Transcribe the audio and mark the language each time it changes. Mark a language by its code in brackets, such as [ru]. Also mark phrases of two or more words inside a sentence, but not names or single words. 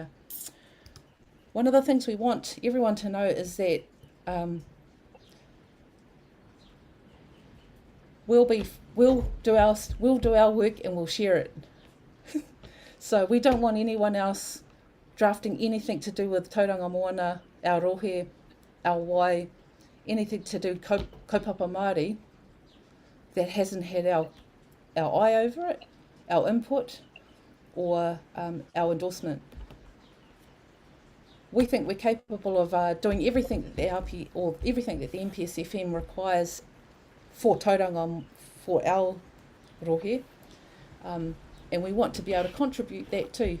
[en] One of the things we want everyone to know is that we'll do our work and we'll share it. So we don't want anyone else drafting anything to do with tauranga moana, our rohe, our wai, anything to do [mi] kaupapa Māori [en] that hasn't had our eye over it, our input, or our endorsement. We think we're capable of doing everything that the everything that the Npsfem requires for tauranga, for our rohe, and we want to be able to contribute that too.